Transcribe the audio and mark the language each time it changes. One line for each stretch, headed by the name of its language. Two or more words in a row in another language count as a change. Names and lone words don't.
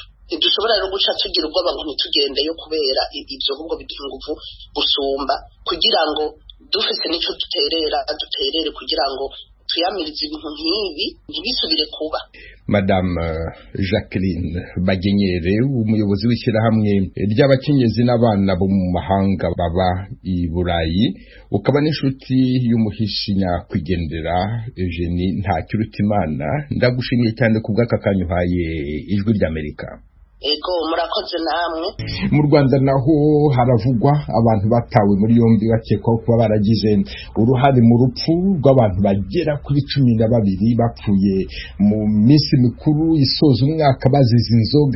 Rundi: Ntidushobora rero guca tugira ubwoba ngo ntitugendeyo kubera ibyo, ahubwo biduha inguvu gusumba, kugira ngo dufite n'icyo duterere kugira ngo tuyamirize ibintu nk'ibi ntibisubire kuba. Madame Jacqueline Bagenyere, umuyobozi w'ishyirahamwe ry'abakenyezi n'abana bo mu mahanga baba i Burayi, ukaba n'inshuti y'umuhishi nyakwigendera Eugenie Ntakirutimana, ndagushimiye cyane ku bw'aka kanyuhaye Ijwi ry'Amerika. Ego murakoze namwe.
Kinyarwanda: Mu Rwanda naho haravugwa abantu batawe muri yombi bakekwaho kuba baragize uruhare mu rupfu rw'abantu bagera kuri 12 bapfuye mu minsi mikuru isoza umwaka bazize inzoga.